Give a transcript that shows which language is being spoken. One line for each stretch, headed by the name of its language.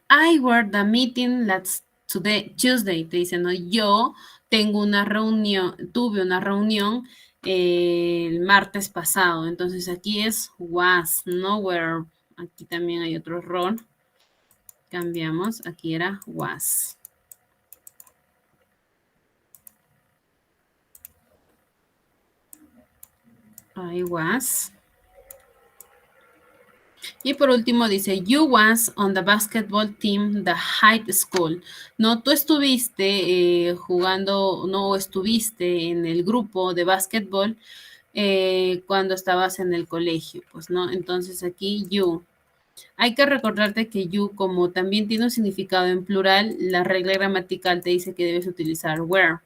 English: I were the meeting last Tuesday.
Spanish: Te dice, no, yo tengo una reunión, tuve una reunión el martes pasado. Entonces aquí es was, no were. Aquí también hay otro error. Cambiamos, aquí era was.
English: I was.
Spanish: Y por último dice,
English: you was on the basketball team, the high school.
Spanish: No, tú estuviste jugando, no estuviste en el grupo de básquetbol cuando estabas en el colegio, pues, ¿no? Entonces aquí you. Hay que recordarte que you, como también tiene un significado en plural, la regla gramatical te dice que debes utilizar were.